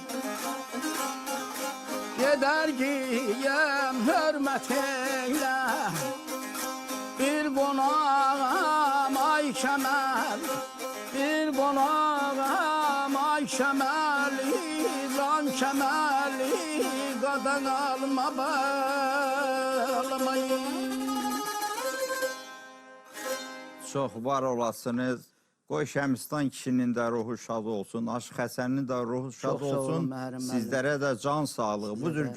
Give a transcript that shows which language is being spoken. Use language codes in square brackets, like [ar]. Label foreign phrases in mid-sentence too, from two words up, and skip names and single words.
[tr] Gider giyem hürmet eyle, bir konağım ay kemal, bir konağım ay kemali, lan kemali, [az] qadan alma bağlamayın. Çox var olasınız. Qoy Şəmistan kişinin də ruhu şad olsun, Aşıq Həsənin də ruhu şad Çox sağ olun, olsun. Məhərrəm müəllim. Sizlərə də can sağlığı. Bu cür